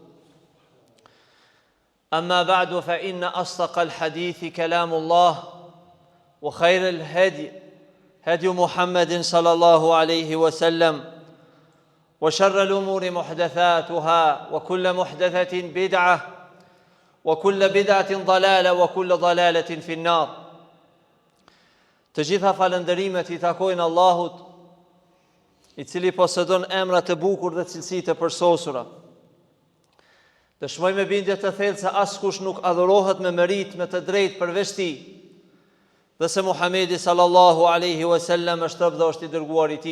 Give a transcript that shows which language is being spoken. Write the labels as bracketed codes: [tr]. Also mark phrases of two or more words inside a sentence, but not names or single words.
[ar] أما بعد فإن أصدق الحديث كلام الله وخير الهدي هدي محمد صلى الله عليه وسلم وشر الأمور محدثاتها وكل محدثة بدعة وكل بدعة ضلالة وكل ضلالة في النار. [sq] Të gjitha falënderimet I takojnë Allahut, I cili posedon emra të bukur dhe cilësi të përsosura. Dëshmoj me bindje të thellë se askush nuk adhurohet me merit me të drejtë përveç Tij, dhe se Muhamedi [ar] صلى الله عليه وسلم [sq] është rob dhe është I dërguar I Tij.